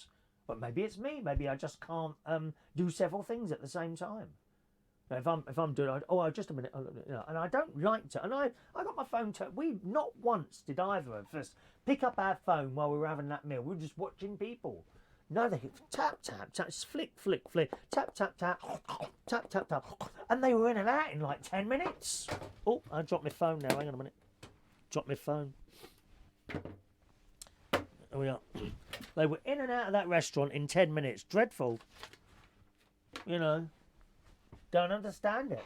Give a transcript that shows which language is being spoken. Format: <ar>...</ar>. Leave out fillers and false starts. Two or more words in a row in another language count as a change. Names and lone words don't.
<en>But maybe it's me. Maybe I just can't do several things at the same time. If I'm doing, just a minute, you know, and I don't like to. And I got my phone. We not once did either of us pick up our phone while we were having that meal. We were just watching people. No, they tap, tap, tap, flick, flick, flick, tap, tap, tap, tap, tap, tap. And they were in and out in like 10 minutes. Oh, I dropped my phone now. Hang on a minute. Dropped my phone. There we are. They were in and out of that restaurant in 10 minutes. Dreadful. You know. Don't understand it.</en>